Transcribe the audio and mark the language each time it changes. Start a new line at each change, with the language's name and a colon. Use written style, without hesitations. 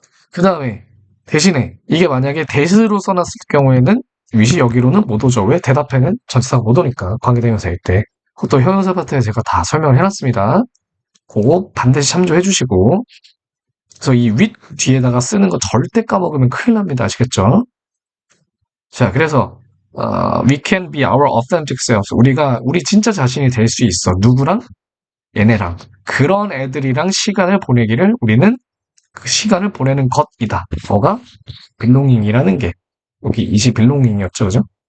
Korean: 그 다음에 대신에 이게 만약에 대시로 써놨을 경우에는 with이 여기로는 못 오죠. 왜? 대답에는 전치사가 못 오니까 관계대명사일 때. 그것도 형용사 파트에 제가 다 설명을 해놨습니다. 그거 반드시 참조해 주시고 그래서 이 with 뒤에다가 쓰는 거 절대 까먹으면 큰일 납니다. 아시겠죠? 자, 그래서
English: we can be our authentic selves.
Korean: 우리 진짜 자신이 될 수 있어. 누구랑? 얘네랑. 그런 애들이랑 시간을 보내기를 우리는 그 시간을 보내는 것이다. 뭐가? belonging이라는 게. 여기 이시 belonging이었죠. 그죠?